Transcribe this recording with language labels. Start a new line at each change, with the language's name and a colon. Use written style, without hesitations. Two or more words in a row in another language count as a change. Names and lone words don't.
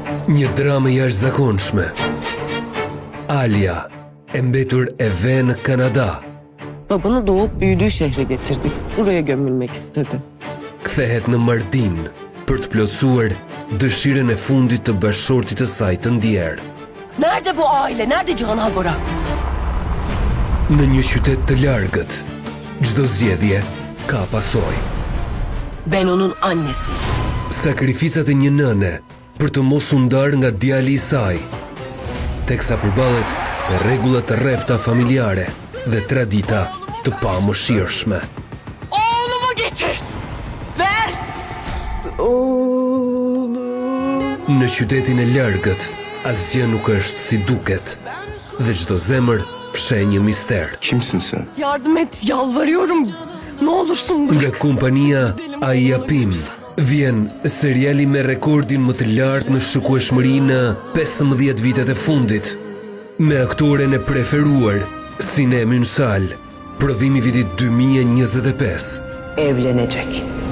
Albanian: Një dramë jashtëzakonshme. Alia, e mbetur e ve në Kanada.
Turkish: Babanı doğup büyüdüğü şehre getirdik. Buraya gömülmek istedi.
Albanian: Kthehet në Mardin për të plotësuar dëshirën e fundit të bashortit të saj të ndjerë.
Turkish: Nerede bu aile? Nerede Cihan Agora?
Albanian: Në një qytet të largët, çdo zgjedhje ka pasojë.
Turkish: Ben onun annesi.
Albanian: Sakrificat e një nëne për të mos u ndarë nga djali i saj, teksa përballet me rregulla të rrepta familjare dhe tradita të pamëshirshme.
Turkish: Oğlumu getir! Ver!
Albanian: Në qytetin e largët, asgjë nuk është si duket, dhe çdo zemër fshe një mister.
Turkish: Kimsin sen? Yardım et, yalvarıyorum. Ne olursun bırak.
Albanian: Nga kompania Ayapim vjen seriali me rekordin më të lartë në shikueshmëri në 15 vitet e fundit, me aktoren e preferuar Sinem Ünsal, prodhimi vitit 2025.
Turkish: Evlenecek.